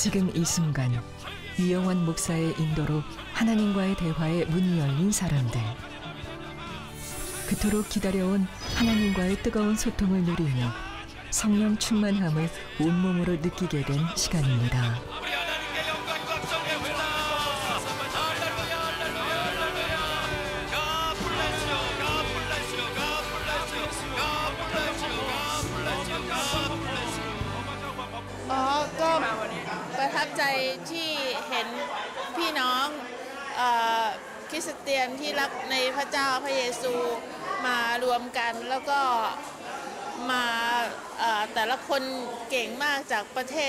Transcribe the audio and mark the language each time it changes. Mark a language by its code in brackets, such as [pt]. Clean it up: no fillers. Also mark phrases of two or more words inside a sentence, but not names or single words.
[ko] 지금 이 순간 유영환 목사의 인도로 하나님과의 대화에 문이 열린 사람들. 그토록 기다려온 하나님과의 뜨거운 소통을 누리며 성령 충만함을 온몸으로 느끼게 된 시간입니다. [th] ก็ประทับใจที่เห็นพี่น้องคริสเตียนที่รักในพระเจ้าพระเยซูมารวมกันแล้วก็มาแต่ละคนเก่งมากจากประเทศ